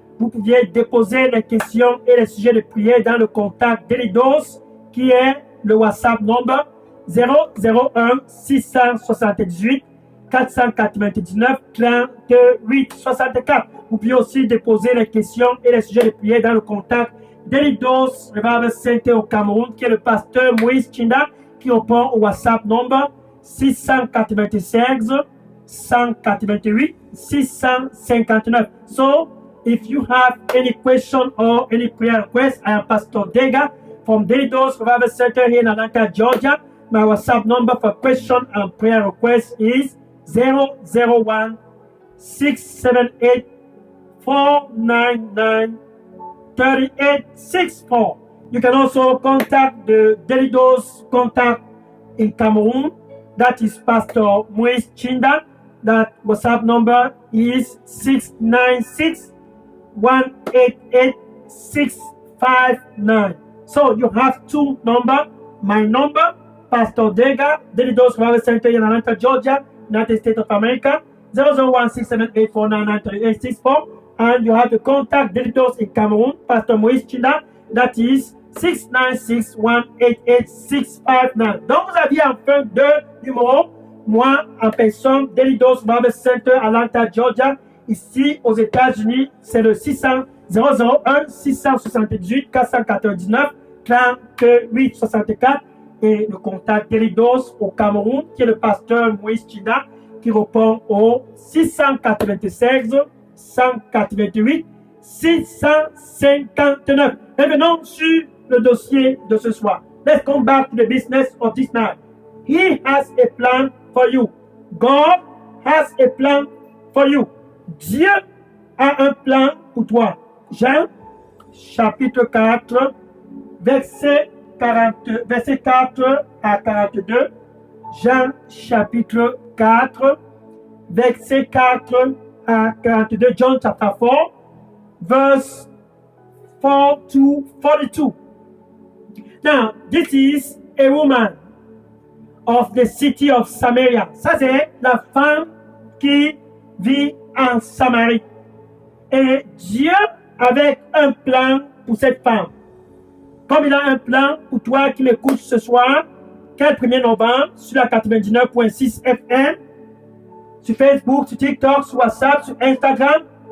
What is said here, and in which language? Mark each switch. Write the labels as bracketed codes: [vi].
[fr] Vous pouviez déposer les questions et les sujets de prière dans le contact Daily Dose qui est le WhatsApp number 001 678 499 38 64. Vous pouvez aussi déposer les questions et les sujets de prière dans le contact Daily Dose Revival Center au Cameroun, qui est le pasteur Moïse Chinda, qui répond au WhatsApp number 696 188 659. [en] So, if you have any question or any prayer request, I am Pastor Dega from Daily Dose Revival Center here in Atlanta, Georgia. My WhatsApp number for question and prayer request is 001 678 499 3864. You can also contact the Daily Dose contact in Cameroon. That is Pastor Moïse Chinda. That WhatsApp number is 696 188 659. So you have two numbers. My number, Pastor Dega, Daily Dose Revival Center in Atlanta, Georgia, United States of America, 0016784993864. And you have to contact Delitos in Cameroon, Pastor Moïse China, that is 696188659. [fr] Donc, vous aviez enfin deux numéros. Moi, en personne, Delitos Bible Center, Atlanta, Georgia. Ici, aux États-Unis, c'est le 001 678 499 38 64. Et le contact Delitos au Cameroun, qui est le pasteur Moïse China, qui répond au 696 188 659. Revenons sur le dossier de ce soir. [en] Let's come back to the business of this night. He has a plan for you. God has a plan for you. [fr] Dieu a un plan pour toi. Jean, chapitre 4, verset 4 à 42. Jean, chapitre 4, verset 4 à 42. [en] John chapter 4, verse 4 to 42. Now, this is a woman of the city of Samaria. [fr] Ça, c'est la femme qui vit en Samarie. Et Dieu avait un plan pour cette femme. Comme il a un plan pour toi qui m'écoutes ce soir, 1er novembre, sur la 99.6 FM, sur Facebook, sur TikTok, sur WhatsApp, sur Instagram.